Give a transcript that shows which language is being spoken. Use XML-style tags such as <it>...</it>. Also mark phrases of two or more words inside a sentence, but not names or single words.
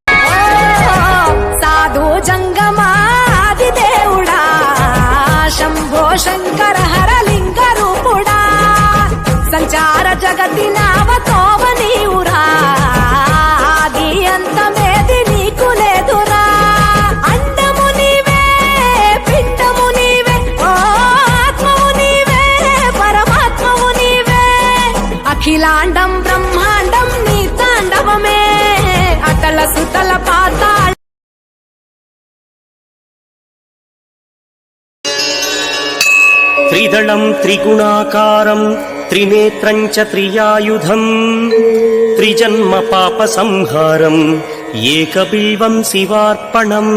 <te>సాధు జంగమాది దేవుడా శంభో శంకర హరలింగ రూపుడా సంచార జగతి నావతోవ నీవురా ఆది అంతమేది నీకు లేదురా। అండము నీవే పిండము నీవే ఆత్మము నీవే పరమాత్మము నీవే। అఖిలాండం బ్రహ్మాండం నీ తాండవమే అతల సుతల పాతాళ।</te> <sa>त्रिदलं त्रिगुणाकारं त्रिनेत्रं च त्रियायुधं त्रिजन्म पापसंहारम् एकबिल्वं शिवार्पणम्।</sa>